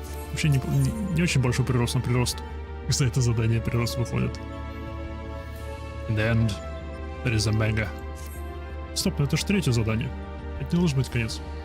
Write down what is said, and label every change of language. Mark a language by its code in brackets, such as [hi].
[ru] Вообще не очень большой прирост на прирост. За это задание прирост выходит. [en] In the end, there is Омега. [ru] Стоп, ну это ж третье задание. Это не должен быть конец.